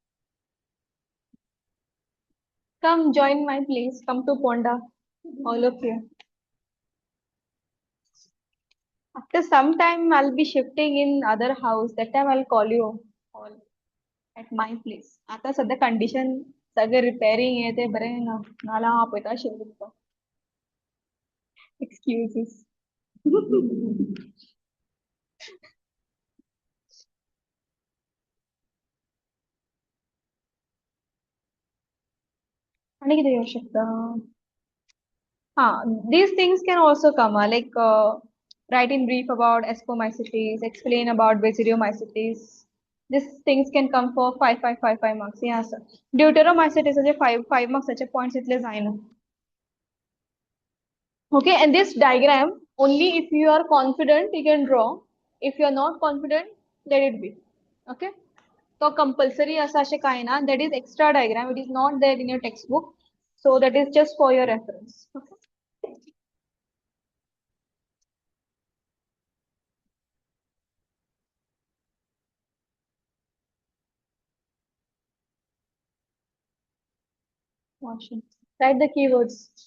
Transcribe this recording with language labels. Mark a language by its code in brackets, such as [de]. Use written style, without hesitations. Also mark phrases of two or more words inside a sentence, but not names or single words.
[en] Come join my place. Come to Ponda, all of you. After some time, I'll be shifting in other house. That time I'll call you all at my place. [kok] आता सध्या condition सगळे repairing आहे ते बरे ना नाला आपयता आशिल्ले तुका. [en] Excuses. [kok] आणि किती येऊ शकता [en] these things can also come like write in brief about ascomycetes, explain about basidiomycetes. These things can come for 5 marks. Yeah, sir. Deuteromycetes is a 5 marks such a points [kok] इतले जायना. [en] Okay, and this diagram only if you are confident you can draw. If you are not confident, let it be. Okay. So compulsory [kok] असा अशें कांय ना. [en] That is extra diagram. It is not there in your textbook. So that is just for your reference. Okay. Write the keywords.